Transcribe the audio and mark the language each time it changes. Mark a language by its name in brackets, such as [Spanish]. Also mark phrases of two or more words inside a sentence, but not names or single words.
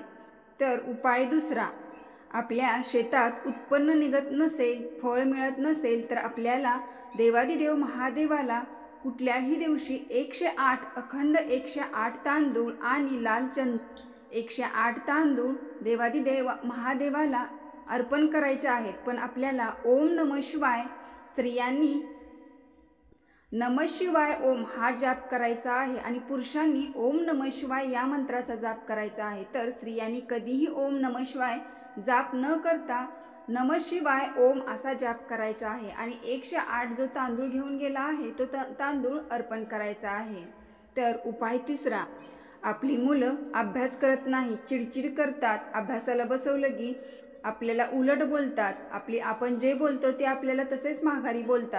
[Marathi] तर उपाय दुसरा, आपल्या शेतात उत्पन्न निघत नसेल, फळ मिळत नसेल, तर आपल्याला देवादिदेव महादेवाला कुठल्याही दिवशी 108 अखंड 108 तांदूळ आणि लाल चंदन 108 तांदूळ देवादिदेव महादेवाला अर्पण करायचे आहेत. पण आपल्याला [Sanskrit] ओम नमः शिवाय, [Marathi] स्त्रियांनी [Sanskrit] नमः शिवाय ओम [Marathi] हा जाप करायचा आहे आणि पुरुषांनी [Sanskrit] ओम नमः शिवाय [Marathi] या मंत्राचा जाप करायचा आहे. तर स्त्रियांनी कधीही [Sanskrit] ओम नमः शिवाय [Marathi] जाप न करता [Sanskrit] नमः शिवाय ओम [Marathi] असा जाप करायचा आहे आणि 108 जो तांदूळ घेऊन गेला आहे तो तांदूळ अर्पण करायचा आहे. तर उपाय तिसरा, आपली मुलं अभ्यास करत नाही, चिडचिड करतात, अभ्यासाला बसवलं की आपल्याला उलट बोलतात, आपण जे बोलतो ते आपल्याला तसेच माघारी बोलतात.